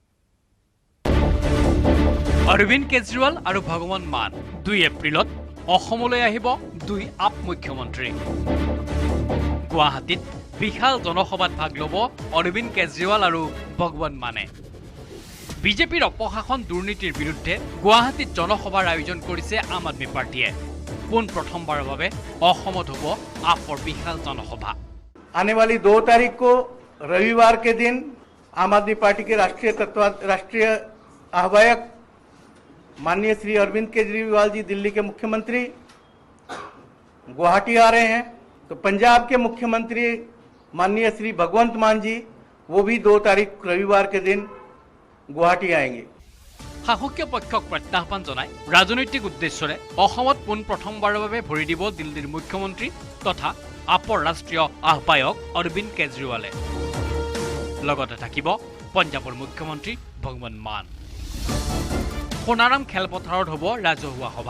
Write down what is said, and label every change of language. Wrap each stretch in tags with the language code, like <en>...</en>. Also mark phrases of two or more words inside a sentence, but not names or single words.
<as>অৰবিন্দ কেজৰিৱাল আৰু ভগৱন্ত মান 2 এপ্ৰিলত অসমলৈ আহিব 2 আপ মুখ্যমন্ত্ৰী গুৱাহাটীত বিশাল জনসভাত ভাগ ল'ব অৰবিন্দ কেজৰিৱাল আৰু ভগৱন্ত মানে বিজেপিৰ অপশাসন দুৰ্নীতিৰ বিৰুদ্ধে গুৱাহাটীত জনসভাৰ আয়োজন কৰিছে আম আদমী পাৰ্টীয়ে পোন প্ৰথমবাৰৰ বাবে অসমত হ'ব আপৰ বিশাল জনসভা</as> <hi>आने वाली 2 तारीख को रविवार के दिन आम आदमी पार्टी के राष्ट्रीय आह्वायक माननीय श्री अरविंद केजरीवाल जी दिल्ली के मुख्यमंत्री गुवाहाटी आ रहे हैं तो पंजाब के मुख्यमंत्री माननीय श्री भगवंत मान जी वो भी 2 तारीख रविवार के दिन गुवाहाटी आएंगे</hi> <as>শাসকীয় পক্ষক প্ৰত্যাহ্বান জনাই ৰাজনৈতিক উদ্দেশ্যৰে অসমত পোন প্ৰথমবাৰৰ বাবে ভৰি দিব দিল্লীৰ মুখ্যমন্ত্ৰী তথা আপৰ ৰাষ্ট্ৰীয় আহ্বায়ক অৰবিন্দ কেজৰিৱালে লগতে থাকিব পঞ্জাৱৰ মুখ্যমন্ত্ৰী ভগৱন্ত মান সোণাৰাম খেলপথাৰত হ'ব ৰাজহুৱা সভা</as>